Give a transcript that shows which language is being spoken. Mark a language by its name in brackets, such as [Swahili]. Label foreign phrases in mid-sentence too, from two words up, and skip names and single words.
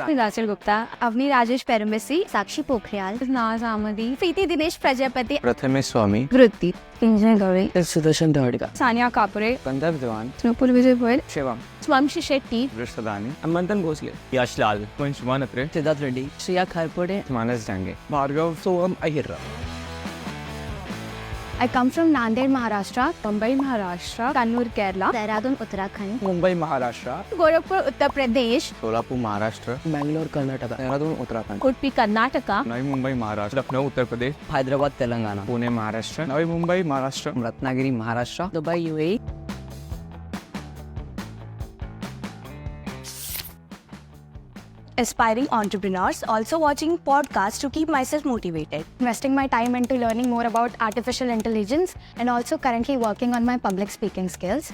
[English] Rachel Gupta, Avni Rajesh Perambesi, Sakshi Pokhriyal, Naz Ahmadi, Preeti Dinesh Prajapati, Prathamesh Swami, Vritti, Kinjay Gauri, Sudarshan Dhadika, Sania Kapure, Kandav Dewan, Snupur Vijay Goyal, Shivam, Swamshi Shetty, Vrishadani, Amantan Gosle, Yash Lal, Kunsh Manatre, Siddharth Reddy, Shriya Kharpode, Manas Dange. Bhargav Soham Ahirra. I come from Nanded, Maharashtra, Mumbai, Maharashtra, Kannur, Kerala, Dehradun, Uttarakhand, Mumbai, Maharashtra, Gorakhpur, Uttar Pradesh, Solapur, Maharashtra, Bangalore, Karnataka, Dehradun, Uttarakhand, Udupi, Karnataka, Navi Mumbai, Maharashtra, Lucknow, Uttar Pradesh, Hyderabad, Telangana, Pune, Maharashtra, Navi Mumbai, Maharashtra, Ratnagiri, Maharashtra, Dubai, UAE. Aspiring entrepreneurs, also watching podcasts to keep myself motivated. investing my time into learning more about artificial intelligence and also currently working on my public speaking skills.